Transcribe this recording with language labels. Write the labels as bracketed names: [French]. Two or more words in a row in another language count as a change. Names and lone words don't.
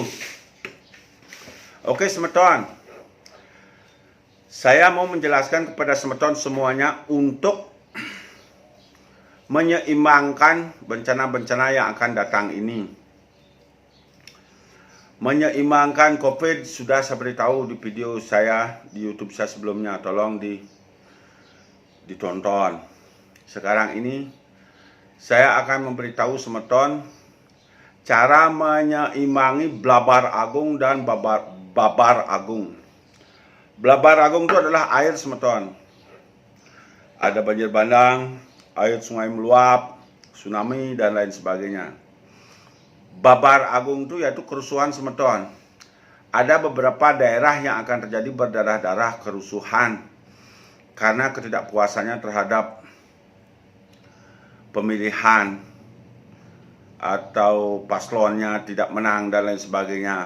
[Indonesian] Oke semeton, saya mau menjelaskan kepada semeton semuanya untuk menyeimbangkan bencana-bencana yang akan datang ini. Menyeimbangkan COVID sudah saya beritahu di video saya di YouTube saya sebelumnya, tolong ditonton. Sekarang ini saya akan memberitahu semeton cara menyeimbangi Blabar Agung dan Babar Agung. Blabar Agung itu adalah air semeton. Ada banjir bandang, air sungai meluap, tsunami, dan lain sebagainya. Babar Agung itu yaitu kerusuhan semeton. Ada beberapa daerah yang akan terjadi berdarah-darah kerusuhan karena ketidakpuasannya terhadap pemilihan atau paslonnya tidak menang dan lain sebagainya.